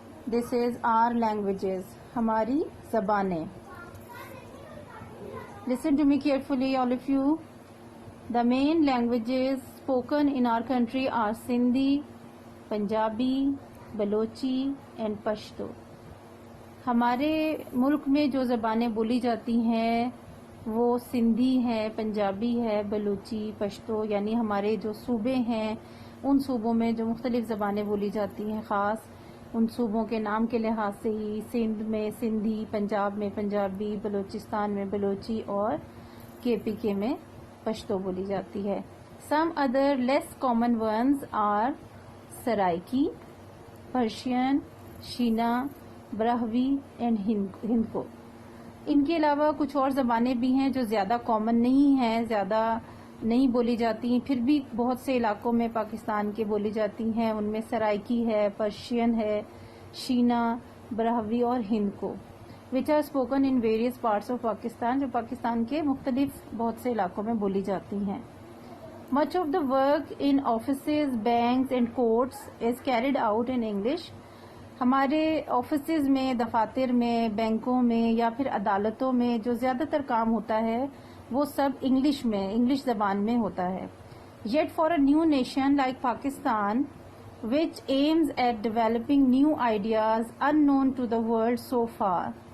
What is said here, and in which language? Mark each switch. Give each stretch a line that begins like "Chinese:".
English: This is our languages,
Urdu: हमारी ज़बानें.
English: Listen to me carefully, all of you. The main languages spoken in our country are Sindhi, Punjabi, Balochi and Pashto.
Urdu: ہمارے ملک میں جو زبانیں بولی جاتی ہیں وہ سندھی ہے، پنجابی ہے، بلوچی، پشتو، یعنی ہمارے جو صوبے ہیں ان صوبوں میں جو مختلف زبانیں بولی جاتی ہیں، خاص ان صوبوں کے نام کے لحاظ سے ہی سندھ میں سندھی، پنجاب میں پنجابی، بلوچستان میں بلوچی اور KPK میں پشتو بولی جاتی ہے.
English: Some other less common ones are Saraiki, Persian, Shina, Brahui and Hindko.
Urdu: ان کے علاوہ کچھ اور زبانیں بھی ہیں جو زیادہ کامن نہیں ہیں، زیادہ نہیں بولی جاتی ہیں، پھر بھی بہت سے علاقوں میں پاکستان کے بولی جاتی ہیں. ان میں سرائکی ہے، پرشین ہے، شینا، براہوی اور Hindko
English: which are spoken in various parts of Pakistan,
Urdu: جو پاکستان کے مختلف بہت سے علاقوں میں بولی جاتی ہیں.
English: Much of the work in offices, banks and courts is carried out in English.
Urdu: ہمارے آفیسز میں، دفاتر میں، بینکوں میں یا پھر عدالتوں میں جو زیادہ تر کام ہوتا ہے وہ سب انگلش زبان میں ہوتا ہے.
English: Yet for a new nation like Pakistan which aims at developing new ideas unknown to the world so far.